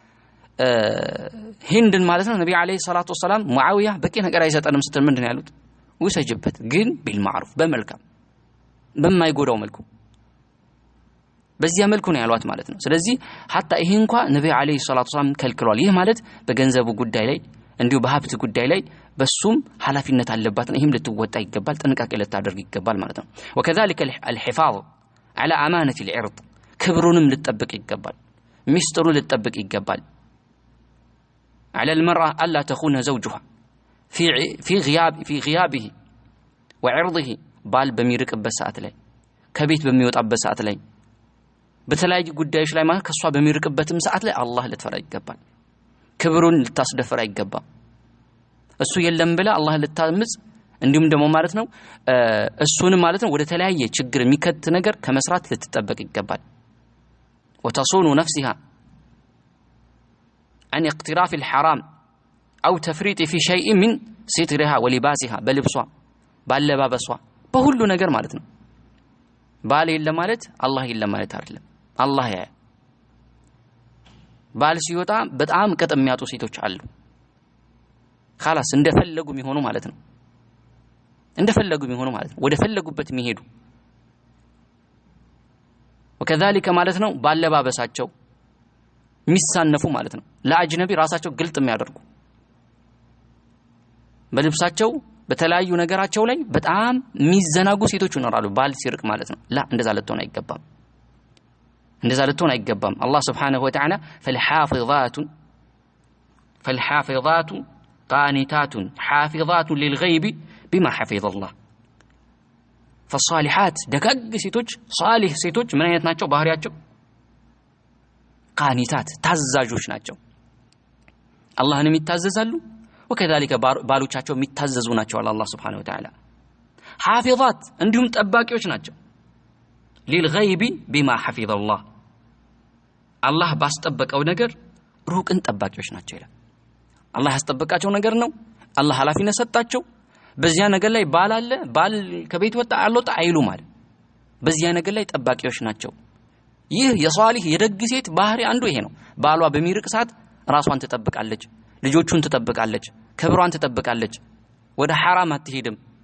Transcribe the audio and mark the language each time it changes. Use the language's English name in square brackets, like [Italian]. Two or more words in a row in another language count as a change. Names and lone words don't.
[Amharic] ሂንድን ማለት ነው ነብዩ [Arabic] عليه الصلاة والسلام [Amharic] ሙአዊያ በቂ ነገር አይሰጠንም ስትል ምንድነው ያሉት ወሰጅበት ግን ቢልማዕሩፍ በመልካም በማይጎዳው መልኩ በዚያ መልኩ ነው ያሏት ማለት ነው ስለዚህ حتى ይሄ እንኳን ነብዩ [Arabic] عليه الصلاة والسلام [Amharic] ከልክሏል ይሄ ማለት በገንዘቡ ጉዳይ ላይ እንዲሁ በሀብት ጉዳይ ላይ በሱም ሐላፊነት አለባት ይሄም ልትወጣ ይገባል ጥንቃቄ ልታደርግ ይገባል ማለት ነው [Arabic] وكذلك الحفاظ على امانه العرض [Amharic] ክብሩንም ልትጠብቅ ይገባል ሚስጥሩ ልትጠብቅ ይገባል على [Arabic] المرأة الا تخون زوجها في غيابه وعرضه [Amharic] ባል በሚርቅበት ሰዓት ላይ ከቤት በሚወጣበት ሰዓት ላይ በተለያዩ ጉዳዮች ላይ ማለት ከሷ በሚርቅበትም ሰዓት ላይ አላህ ልትፈራ ይገባል። ክብሩን ልታስደፍር አይገባም። እሱ የለም ብለ አላህ ልታምጽ እንዲሁም ደግሞ ማለት ነው እሱን ማለት ነው ወደ ተለያየ ችግር የሚከት ነገር ከመስራት ልትጠበቅ ይገባል። [Arabic] وتصون نفسها عن اقتراف الحرام أو تفريط في شيء من سترها ولباسها بلبسها [Amharic] ባለባበሷ በሁሉ ነገር ማለት ነው። ባል የለም ማለት አላህ የለም ማለት አይደለም። አላህ ያ ባል ሲወጣ በጣም ቀጥ የሚያጡ ሴቶች አሉ። خلاص እንደፈለጉ የሚሆኑ ማለት ነው። እንደፈለጉ የሚሆኑ ማለት ነው። ወደ ፈለጉበት የሚሄዱ وكذلك ማለት ነው ባለባበሳቸው የሚሳነፉ ማለት ነው። ለአጅነቢ ራሳቸው ግልጥ የሚያደርጉ በልብሳቸው በተለያዩ ነገራቸው ላይ በጣም የሚዘናጉ ሴቶች ይኖራሉ ባል ሲርቅ ማለት ነው። ላ እንደዛ ልትሆን አይገባም። እንደዛ ልትሆን አይገባም። [Arabic] الله سبحانه وتعالى فالحافظات قانتات حافظات للغيب بما حفظ الله فالصالحات [Amharic] ደጋግ ሴቶች ሷሊህ ሴቶች ምን አይነት ናቸው? ባህሪያቸው ቃኒታት ታዛዦች ናቸው። አላህንም ይታዘዛሉ وكذلك ባሎቻቸው የሚታዘዙ ናቸው [Arabic] الله سبحانه وتعالى [Amharic] حافظات እንዲሁም ጠባቂዎች ናቸው [Arabic] للغيب بما حفظ الله [Amharic] አላህ ባስጠበቀው ነገር ሩቅን ጠባቂዎች ናቸው ይላል። አላህ ያስጠበቃቸው ነገር ነው። አላህ ኃላፊነት ሰጣቸው። በዚያ ነገር ላይ ባል አለ ባል ከቤት ወጣ አልወጣ አይሉ ማለት በዚያ ነገር ላይ ጠባቂዎች ናቸው። ይህ የሷሊህ የደግ ሴት ባህሪ አንዱ ይሄ ነው። ባሏ በሚርቅ ሰዓት ራሷን ትጠብቃለች፣ ልጆቹን ትጠብቃለች፣ ክብሯን ትጠብቃለች፣ ወደ ሐራም አትሄድም።